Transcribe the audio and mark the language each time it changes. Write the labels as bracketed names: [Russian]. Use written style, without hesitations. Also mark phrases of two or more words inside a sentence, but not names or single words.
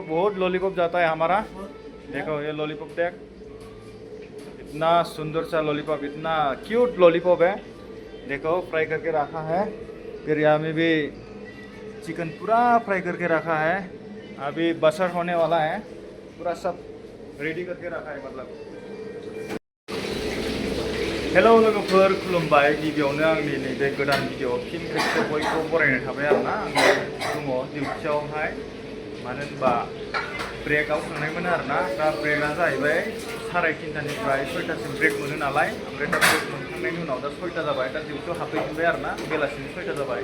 [Hindi] बहुत लॉलीपॉप जाता है हमारा। देखो ये लॉलीपॉप देख, इतना सुंदर सा लॉलीपॉप, इतना क्यूट लॉलीपॉप है। देखो फ्राई करके रखा है। फिर यहाँ में भी चिकन पूरा फ्राई करके रखा है। अभी बसर होने वाला है, पूरा सब रेडी करके रखा है मतलब। [Bodo] हेलो लोगोफोर, खुलुमबाय। गिबियावनो आंनि नैबे गोदान भिडिअ फिन खेबसे बयखौ बरायनाय थाबाय आरोना। आङो दङ डिउटियावहाय, मानो होनबा ब्रेकआव थांनायमोन आरोना। दा ब्रेकआ जाहैबाय 3:30निफ्राय 6टासिम ब्रेक मोनो नालाय। ओमफ्राय दा ब्रेक मोनखांनायनि उनाव दा 6टा जाबाय। दा डिउटियाव हाबफैफिनबाय आरोना, बेलासिनि 6टा जाबाय।